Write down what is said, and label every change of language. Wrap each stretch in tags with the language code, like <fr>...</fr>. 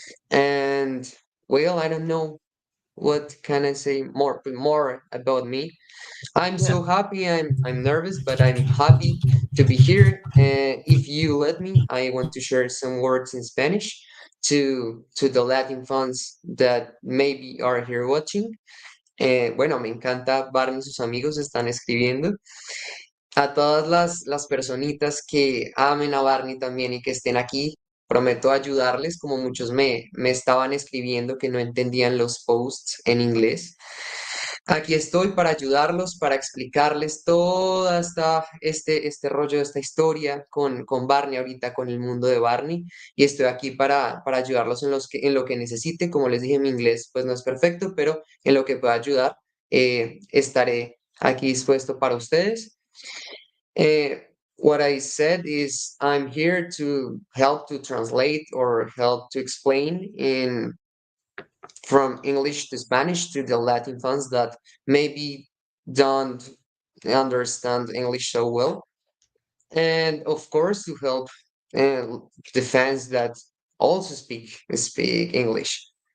<en>And well, I don't know what can I say more about me. I'm Yeah. so happy. I'm nervous, but I'm happy to be here. If you let me, I want to share some words in Spanish to the Latin fans that maybe are here watching.</en> <es>Bueno, me encanta. Barney y sus amigos están escribiendo. A todas las personitas que amen a Barney también y que estén aquí, prometo ayudarles, como muchos me estaban escribiendo que no entendían los posts en inglés. Aquí estoy para ayudarlos, para explicarles toda este rollo, esta historia con Barney ahorita, con el mundo de Barney, y estoy aquí para ayudarlos en lo que necesite. Como les dije, mi inglés pues no es perfecto, pero en lo que pueda ayudar, estaré aquí dispuesto para ustedes.</es> <en>What I said is I'm here to help to translate or help to explain from English to Spanish to the Latin fans that maybe don't understand English so well, and of course to help the fans that also speak English.</en>